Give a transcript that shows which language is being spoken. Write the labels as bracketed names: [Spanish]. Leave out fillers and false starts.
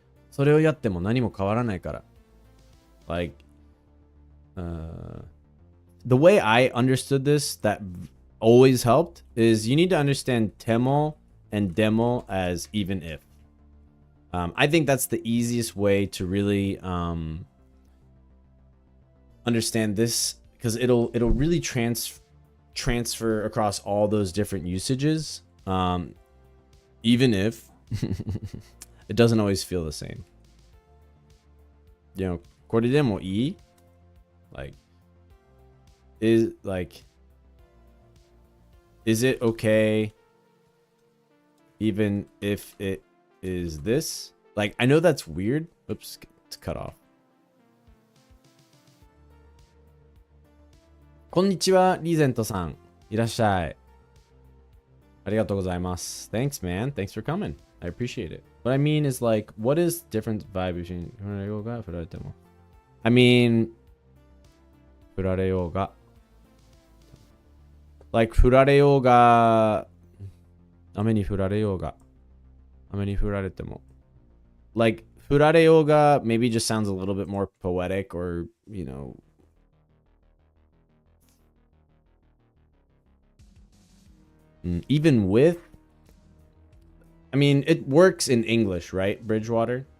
[Japanese] それをやっても何も変わらないから. [English] Like, the way I understood this that always helped is you need to understand temo and demo as even if. I think that's the easiest way to really understand this, because it'll really transfer across all those different usages, even if it doesn't always feel the same. You know, [Japanese] これでもいい? [English] Like, is it okay even if it is this? Like, I know that's weird. Oops, it's cut off. [Japanese] こんにちは、リーゼントさん。いらっしゃい。ありがとうございます。 [English] Thanks, man. Thanks for coming. I appreciate it. What I mean is, like, what is different vibe between [Japanese] 振られようが振られても? [English] I mean, [Japanese] 振られようが. Like, 振られようが、雨に降られようが、雨に降られても. [English] Like, 降られようが maybe just sounds a little bit more poetic, or, you know, even with, I mean, it works in English, right, Bridgewater?